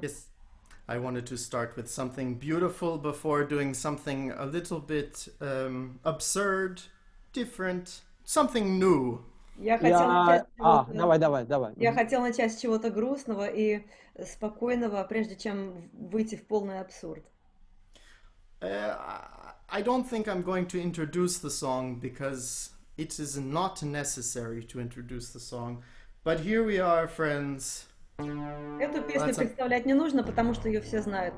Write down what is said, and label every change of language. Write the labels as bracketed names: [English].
[English] Yes, I wanted to start with something beautiful before doing something a little bit absurd, different, something new. [Russian] Я хотела начать с чего-то... давай. Я хотела начать с чего-то грустного и спокойного, прежде чем выйти в полный абсурд. [English] I don't think I'm going to introduce the song because it is not necessary to introduce the song. But here we are, friends. [Russian] Эту песню представлять не нужно, потому что ее все знают.